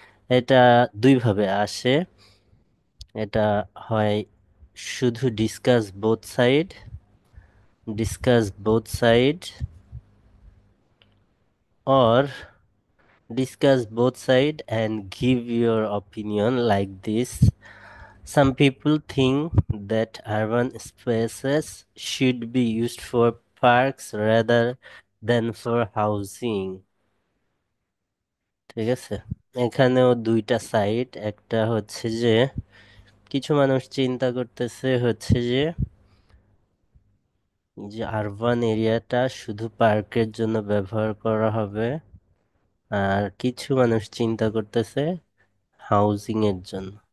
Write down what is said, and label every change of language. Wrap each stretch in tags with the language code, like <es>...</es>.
<bn>এটা দুইভাবে আসে। এটা হয় শুধু</bn> <en>Discuss both side, discuss both side, or discuss both sides and give your opinion like this. Some people think that urban spaces should be used for parks rather than for housing.</en> <bn>ঠিক আছে। এখানেও দুইটা side, একটা হচ্ছে যে কিছু মানুষ চিন্তা করতেছে হচ্ছে যে যে আরবান এরিয়াটা শুধু পার্কের জন্য ব্যবহার করা হবে, আর কিছু মানুষ চিন্তা করতেছে হাউজিং এর জন্য।</bn>